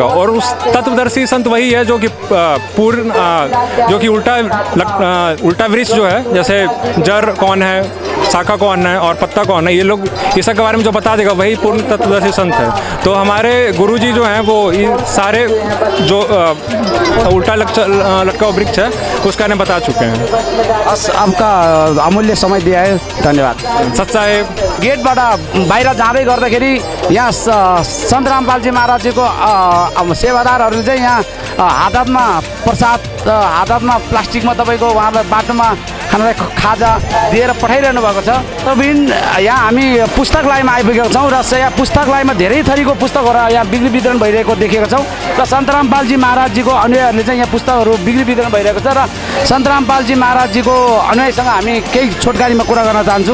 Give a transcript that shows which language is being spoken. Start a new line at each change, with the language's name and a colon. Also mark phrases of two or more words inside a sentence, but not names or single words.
Hindi: और उस तत्वदर्शी संत वही है जो कि जो कि उल्टा वृक्ष जो है, जैसे जड़ कौन है, शाखा कौन है और पत्ता कौन है, ये लोग इस सब के बारे में जो बता देगा वही पूर्ण तत्वदर्शी संत है। तो हमारे गुरुजी जो हैं वो इन सारे जो उल्टा लटका वृक्ष है उसका ने बता चुके हैं। आपका अमूल्य समय दिया है, धन्यवाद। सत साहेब।
Nepali: गेटबाट बाहिर जाँदै गर्दाखेरि यहाँ सन्त रामपालजी महाराजजीको सेवादारहरूले चाहिँ यहाँ हातमा प्रसाद, हातमा प्लास्टिकमा तपाईँको उहाँलाई बाटोमा खानालाई खाजा दिएर पठाइरहनु भएको छ। तब यहाँ हामी पुस्तकालयमा आइपुगेका छौँ र यहाँ पुस्तकालयमा धेरै थरीको पुस्तकहरू यहाँ बिक्री वितरण भइरहेको देखेका छौँ र सन्त रामपालजी महाराजजीको अनुयायीहरूले चाहिँ यहाँ पुस्तकहरू बिक्री वितरण भइरहेको छ र सन्त रामपालजी महाराजजीको अनुयायीसँग हामी केही छोटकारीमा कुरा गर्न चाहन्छौँ।